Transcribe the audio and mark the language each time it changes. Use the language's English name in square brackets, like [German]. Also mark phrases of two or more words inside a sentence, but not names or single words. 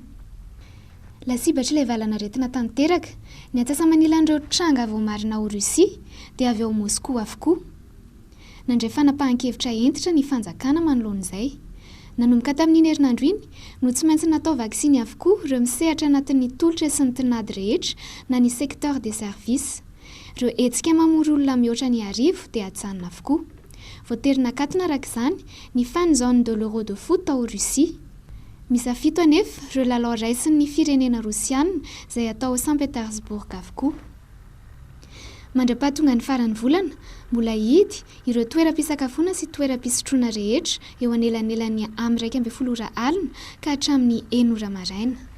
[Malagasy] Lasibatra ilay valanaretina tanteraka, ny atsasa-manila an'ireo tranga voamarina ao Russia dia avy ao Moscou avokoa. Nandray fanapahan-kevitra entitra ny fanjakana manoloan'izay. Nanomboka tamin'ny herinandro iny no tsy maintsy natao vaksiny avokoa ireo misehatra anatin'ny tolotra sy ny tinady rehetra na ny [French] secteur des services. [Malagasy] Ireo hetsika mamory olona mihoatra ny 10 dia atsanina avokoa. Voatery nakatona araka izany ny [French] fan zone de l'Euro de foot [Malagasy] ao Russia. Misafito anefa ireo lalao raisin'ny firenena Rosianina izay atao Saint Petersburg avokoa. Mandra-pahatonga ny farany volana, mbola hidy ireo toeram-pisakafoana sy toeram-pisotroana rehetra eo anelanelan'ny 1:12 ora alina ka hatramin'ny 1 ora maraina.